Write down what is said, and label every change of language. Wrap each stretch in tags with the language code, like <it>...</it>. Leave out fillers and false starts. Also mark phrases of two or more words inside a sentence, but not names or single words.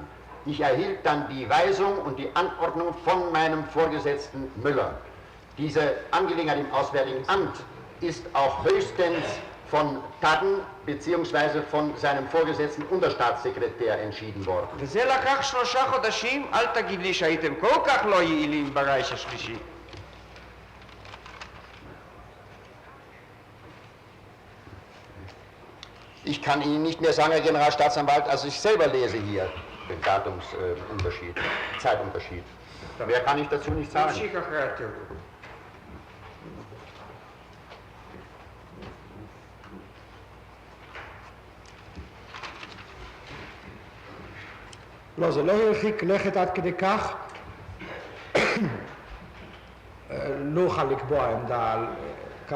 <de>Ich erhielt dann die Weisung und die Anordnung von meinem Vorgesetzten Müller. Diese Angelegenheit im Auswärtigen Amt ist auch höchstens von Tadden bzw. von seinem Vorgesetzten Unterstaatssekretär entschieden worden.</de> <he>וזה לקח 3 חודשים, אל תגיד לי שהייתם כל כך לא יעילים ברייך השלישי.</he> <de>Ich kann Ihnen nicht mehr sagen, Herr Generalstaatsanwalt, als ich selber lese hier den Datumsunterschied, Zeitunterschied. Mehr kann ich dazu nicht sagen.</de> <he>תמשיך אחרי התרגום. לא, זה לא הרחיק לכת עד כדי כך, לא אוכל לקבוע עמדה על כך.</he>